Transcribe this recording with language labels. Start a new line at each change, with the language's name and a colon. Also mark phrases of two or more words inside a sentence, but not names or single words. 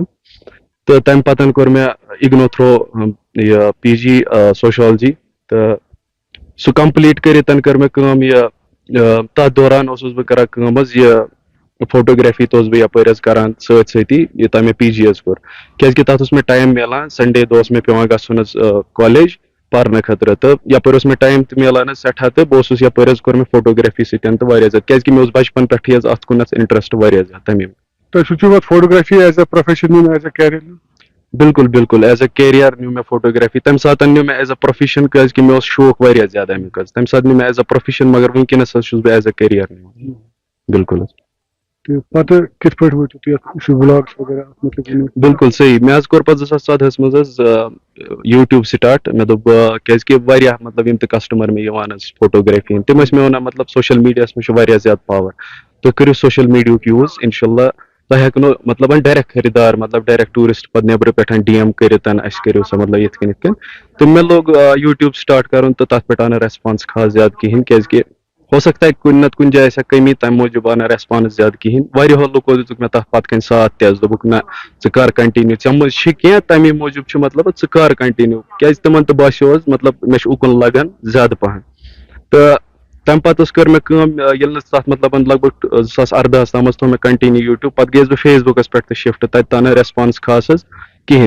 Kashmiri: تہٕ تمہِ پتن کوٚر مےٚ
English: IGNOU through
Kashmiri: یہِ
English: PG sociology
Kashmiri: تہٕ سُہ کمپلیٖٹ کٔرِتھ کٔر مےٚ کٲم یہِ تتھ دوران اوسُس بہٕ کران کٲم حظ یہِ فوٹوگرافی تہِ اوسُس بہٕ یپٲرۍ حظ کران سۭتۍ سۭتی یوٚتام مےٚ PG حظ کوٚر کیازِ کہِ تتھ اوس مےٚ ٹایم مِلان سنڈے دۄہ اوس مےٚ پیٚوان گژھُن حظ کالیج پرنہٕ خٲطرٕ تہٕ یپٲرۍ اوس مےٚ ٹایم تہِ مِلان حظ سٮ۪ٹھاہ تہٕ بہٕ اوسُس یپٲرۍ حظ کوٚر مےٚ فوٹوگرافی سۭتۍ تہٕ واریاہ زیادٕ کیازِ کہِ مےٚ اوس بچپن پٮ۪ٹھٕے حظ اتھ کُنتھ انٹرسٹ واریاہ زیادٕ تمے. تۄہہِ سوٗنٛچوٕ پتہٕ فوٹوگرافی
English: as a profession
Kashmiri: نیُن
English: as a career
Kashmiri: نیُن. بالکل بالکل
English: as a career
Kashmiri: نیوٗ مےٚ فوٹوگرافی تمہِ ساتہٕ نیوٗ مےٚ
English: as a profession
Kashmiri: کیازِ کہِ مےٚ اوس شوق واریاہ زیادٕ امیُک حظ تمہِ ساتہٕ نیوٗ مےٚ
English: as a profession
Kashmiri: مگر وٕنکیٚنس حظ چھُس بہٕ
English: as a career
Kashmiri: نِوان. بالکل حظ. تہٕ پتہٕ کِتھ پٲٹھۍ وٲتِو تُہۍ یتھ ولاگس وغیرہ اتھ متعلق. بالکل صحیح مےٚ حظ کوٚر پتہٕ 2014 منٛز حظ
English: YouTube start.
Kashmiri: مےٚ دوٚپ کیازِ کہِ واریاہ مطلب یِم تہِ کسٹمر مےٚ یِوان حظ فوٹوگرافی ہِنٛدۍ تِم ٲسۍ مےٚ ونان مطلب سوشل میٖڈیاہس منٛز چھُ واریاہ زیادٕ پاور تُہۍ کٔرِو سوشل میٖڈیاہُک یوٗز
Arabic: انشاء اللہ
Kashmiri: تۄہہِ ہٮ۪کو نہٕ مطلب ڈایریکٹ خٔریٖدار مطلب
English: direct tourist
Kashmiri: پتہٕ نیبرٕ پٮ۪ٹھ DM کٔرِتھ اَسہِ کٔرِو سا مطلب یِتھ کٔنۍ تہٕ مےٚ لوٚگ
English: YouTube start
Kashmiri: کرُن تہٕ تتھ پٮ۪ٹھ آو نہٕ ریسپانس خاص زیادٕ کِہینۍ کیازِ کہِ
Urdu: ہو سکتا ہے
Kashmiri: کُنہِ نتہٕ کُنہِ جایہِ آسہِ ہا کٔمی تمہِ موٗجوٗب آو نہٕ ریسپانس زیادٕ کِہینۍ. واریاہو لُکو دِتُکھ مےٚ تتھ پتہٕ کَنۍ ساتھ تہِ حظ دوٚپُکھ نہ ژٕ کر کنٹِنیو ژےٚ منٛز چھِ کینٛہہ تمے موٗجوٗب چھُ مطلب ژٕ کر کنٹِنیو کیازِ تِمن تہِ باسیو حظ مطلب مےٚ چھُ اُکُن لگان زیادٕ پہن. تہٕ تمہِ پتہٕ حظ کٔر مےٚ کٲم ییٚلہِ نہٕ تتھ مطلب لگ بگ 2018 تام حظ تھوٚو مےٚ
English: continue YouTube
Kashmiri: پتہٕ گٔیَس بہٕ فیس بُکس پٮ۪ٹھ تہِ شِفٹ تتہِ تہِ آو نہٕ ریسپانس خاص حظ کِہینۍ.